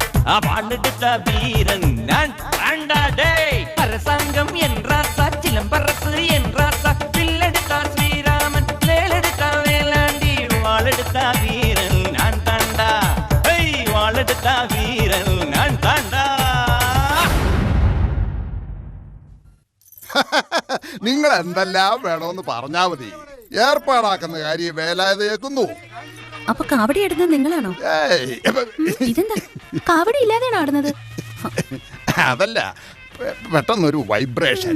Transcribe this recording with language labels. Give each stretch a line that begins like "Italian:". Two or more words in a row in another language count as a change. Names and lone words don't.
Tamil: வாழெடுத்த வீரன் நான் தாண்டா டேய் அரசாங்கம் என்றாசா சிலம்பரசு என்றாசா வில்லெடுத்தா ஸ்ரீராமன் வேலெடுத்தா வேலாண்டி வாழெடுத்த வீரன் நான் தாண்டா ஹேய் வாழெடுத்த வீரன் நான் தாண்டா.
Malayalam: നിങ്ങൾ എന്തെല്ലാം വേണമെന്ന് പറഞ്ഞാ മതി, ഏർപ്പാടാക്കുന്ന കാര്യം വേലാതെ കേൾക്കുന്നു. അപ്പൊ കാവടി ഇടുന്നത് നിങ്ങളാണോ? ഇതെന്താ കാവടി ഇല്ലാതെയാണ് ആടുന്നത്? അതല്ല, പെട്ടെന്നൊരു വൈബ്രേഷൻ.